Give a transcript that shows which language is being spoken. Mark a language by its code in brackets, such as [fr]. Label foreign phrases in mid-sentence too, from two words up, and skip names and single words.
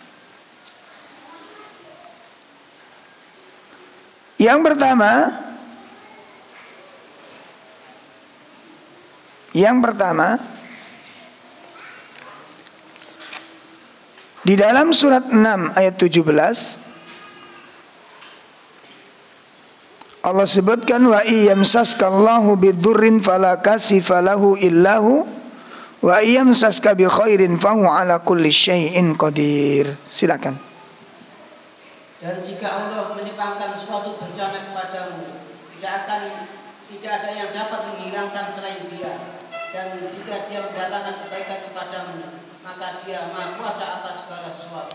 [id] Yang pertama, di dalam surat 6 ayat 17 Allah sebutkan, [ar] وإن يمسسك الله بضر فلا كاشف له إلا هو وإن يمسسك بخير فهو على كل شيء قدير. Silakan. [id] Dan jika Allah menimpakan suatu bencana kepadamu, tidak ada yang dapat menghilangkan selain Dia. Dan jika Dia mendatangkan kebaikan kepadamu, maka Dia Maha Kuasa atas segala sesuatu.